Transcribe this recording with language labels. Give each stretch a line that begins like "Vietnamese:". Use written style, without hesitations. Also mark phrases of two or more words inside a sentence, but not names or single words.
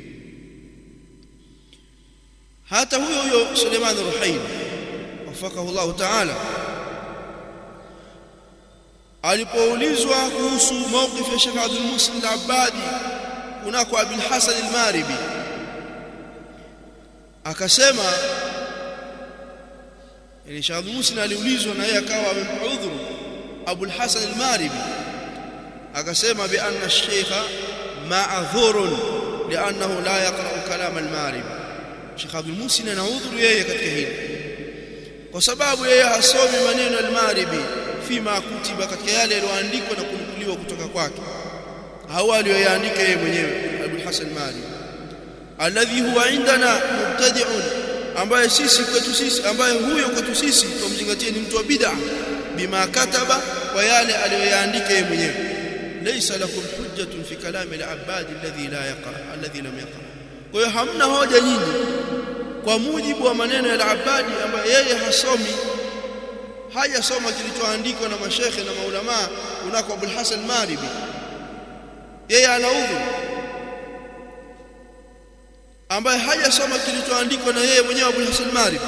Swahili: Hata huyo Suleiman Ruhaili
Arabic: وفقه الله تعالى
Swahili: alipoulizwa kuhusu mawqif ya Sheikh Abdul Muhsin al-Abbadi kunako Abul Hasan al-Maribi, akasema, yani Sheikh Abdul Muhsin aliulizwa na yeye akawa amempa udhuru Abul Hasan al-Maribi, akasema
Arabic: بأن الشيخ معذور لأنه لا يقرأ كلام المأربي.
Swahili: Sheikh Abdul Muhsin ana udhuru yeye katika hili kwa sababu yeye hasomi maneno al-Maribi
Arabic: فيما كتب,
Swahili: katika yale yaliyoandikwa na kunukuliwa kutoka kwake, au aliyoyaandika yeye mwenyewe Abul Hasan al-Maribi,
Arabic: الذي هو عندنا مبتدع,
Swahili: ambaye sisi kwetu sisi, ambaye huyo kwetu sisi tumzingatie ni mtu wa bid'a,
Arabic: بما كتب,
Swahili: kwa yale aliyoyaandika yeye mwenyewe.
Arabic: ليس لكم حجة في كلام العباد الذي لا يقرأ، الذي لم يقرأ.
Swahili: Kwa hiyo hamna hoja nyinyi kwa mujibu wa maneno ya al-Abbad ambaye yeye hasomi, hajasoma kilichoandikwa na mashekhe na maulama kunako Abul Hasan al-Maribi, yeye ana udhuru, ambaye hajasoma kilichoandikwa na yeye mwenyewe Abul Hasan al-Maribi.